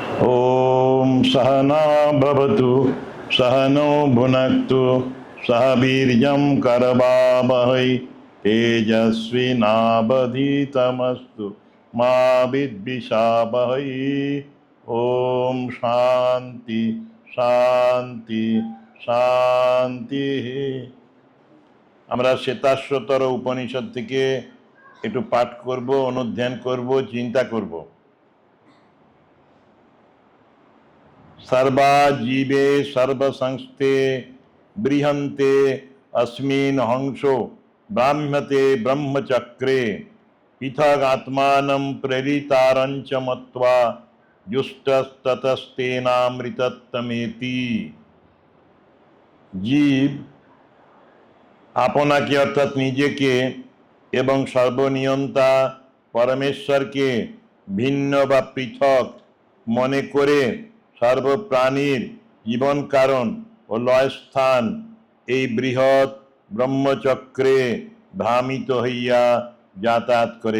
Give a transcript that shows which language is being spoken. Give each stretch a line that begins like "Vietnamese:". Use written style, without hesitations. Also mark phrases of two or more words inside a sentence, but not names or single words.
Sanskrit: ओम सहना भवतु सहनो भुनक्तु सह वीर्यं करवावहै तेजस्विनावधीतमस्तु मा विद्विषावहै। ओम शांति शांति শান্তি।
Bangla: আমরা শ্বেতাশ্বতর উপনিষদ থেকে একটু পাঠ করব, অনুধ্যান করব, চিন্তা করব।
Sanskrit: सर्वा जीवे सर्वसंस्थे बृहन्ते अस्मिन् हंसो ब्राह्मते ब्रह्मचक्रे पृथगात्मानं प्रेरितारञ्च मत्वा जुष्टस्ततस्तेनामृतत्वमेति।
Bangla: জীব আপনাকে অর্থাৎ নিজেকে এবং সর্বনিয়ন্তা পরমেশ্বরকে ভিন্ন বা পৃথক মনে করে সর্বপ্রাণীর জীবন কারণ ও লয়স্থান এই বৃহৎ ব্রহ্মচক্রে ভ্রামিত হইয়া যাতায়াত করে।